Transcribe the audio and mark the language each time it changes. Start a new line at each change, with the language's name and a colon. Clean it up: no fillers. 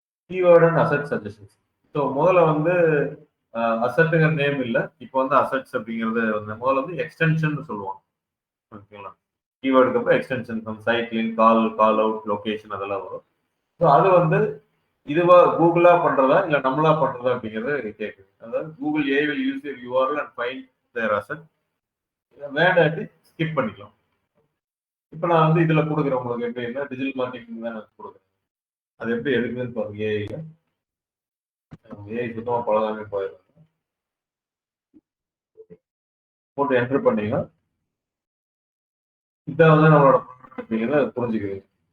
English: Keyword and asset suggestions.
Tamil: So முதல்ல வந்து அசட்டுங்கிற name இல்லை, இப்போ வந்து அசட்ஸ் அப்படிங்கிறது வந்து முதல்ல வந்து எக்ஸ்டென்ஷன் சொல்லுவாங்க. ஓகேங்களா, கீவேர்டுக்கு அப்புறம் extension, side link, call out, location அதெல்லாம் வரும். ஸோ அது வந்து இதுவா கூகுளா பண்றதா இல்ல நம்மளா பண்றதா அப்படிங்கறது கேட்குது. அதாவது
English: Google AI will use your URL and find their asset.
Tamil: வேண்டாட்டி skip பண்ணிக்கலாம். இப்ப நான் வந்து இதுல கொடுக்குறேன் உங்களுக்கு எப்படின்னா டிஜிட்டல் மார்க்கெட்டிங் தான் நான் கொடுக்குறேன். அது எப்படி எடுக்குதுன்னு பாருங்க. ஏஐ சுத்தமா பழகாமே போயிடும். போட்டு என்டர் பண்ணீங்கன்னா இதான் வந்து நம்மளோட அப்படிங்கிறத புரிஞ்சுக்கிறீங்க.